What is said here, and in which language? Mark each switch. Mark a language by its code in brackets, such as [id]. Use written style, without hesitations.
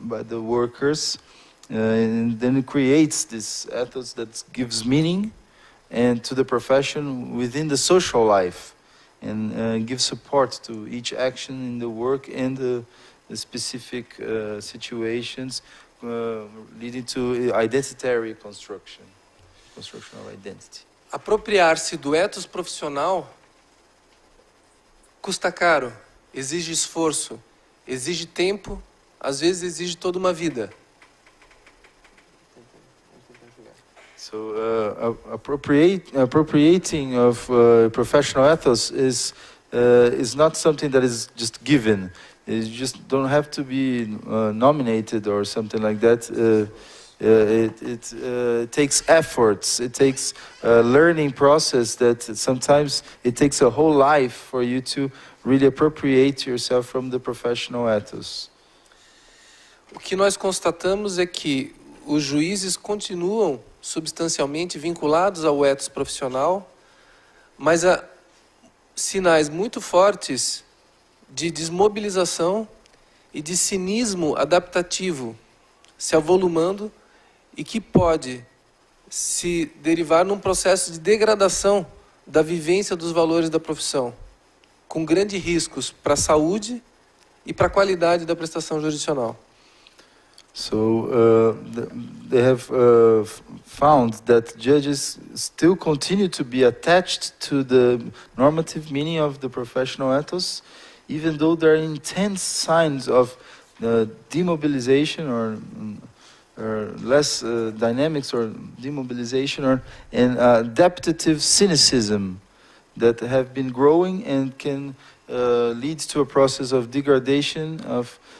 [en] workers, and then it creates this ethos that gives meaning and to the profession within the social life, and gives support to each action in the work and the specific situations, leading to identitary construction of identity. [pt] Apropriar-se do ethos profissional custa caro, exige esforço, exige tempo, às vezes exige toda uma vida. [en] So appropriating of professional ethos is not something that is just given. You just don't have to be nominated or something like that. It takes efforts. It takes a learning process that sometimes it takes a whole life for you to really appropriate yourself from the professional ethos. [pt] O que nós constatamos é que os juízes continuam substancialmente vinculados ao ethos profissional, mas há sinais muito fortes de desmobilização e de cinismo adaptativo se avolumando e que pode se derivar num processo de degradação da vivência dos valores da profissão, com grandes riscos para a saúde e para a qualidade da prestação jurisdicional. [en] So they have found that judges still continue to be attached to the normative meaning of the professional ethos, even though there are intense signs of demobilization or less dynamics or demobilization or adaptative cynicism that have been growing and can lead to a process of degradation of